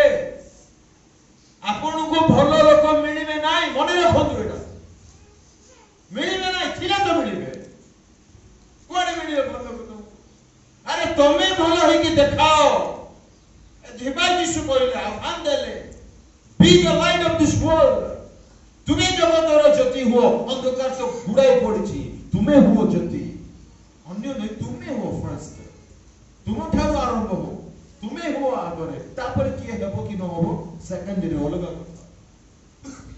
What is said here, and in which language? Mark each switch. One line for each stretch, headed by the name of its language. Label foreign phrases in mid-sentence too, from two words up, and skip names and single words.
Odia: ଆପଣଙ୍କୁ ଭଲ ଲୋକ ମିଳିବେ ନାହିଁ, ମନେ ରଖନ୍ତୁ। ଏଇଟା ମିଳିବେ ନାହିଁ, ଥିଲା ତ ମିଳିବେ। କୁଆଡେ ମିଳିବେ ଭଲ ଲୋକ? ଆରେ ତମେ ଭଲ ହେଇକି ଦେଖାଅ। ଯିବା ଯୀଶୁ କହିଲେ, ଆହ୍ୱାନ ଦେଲେ,
English: be the light of this world।
Odia: ତୁମେ ଜଗତର ଜ୍ୟୋତି ହୁଅ। ଅନ୍ଧକାର ତ ଗୁଡାଇ ପଡିଛି, ତୁମେ ହୁଅ ଜ୍ୟୋତି। ଅନ୍ୟ ନୁହେଁ, ତୁମେ ହୁଅ ଫାର୍ଷ୍ଟ। ତୁମ ଠାରୁ ଆରମ୍ଭ ହଉ, ତୁମେ ହୁଅ ଆଗରେ, ତାପରେ କିଏ ହେବ କି ନ ହେବ ସେକେଣ୍ଡରେ, ଅଲଗା କଥା।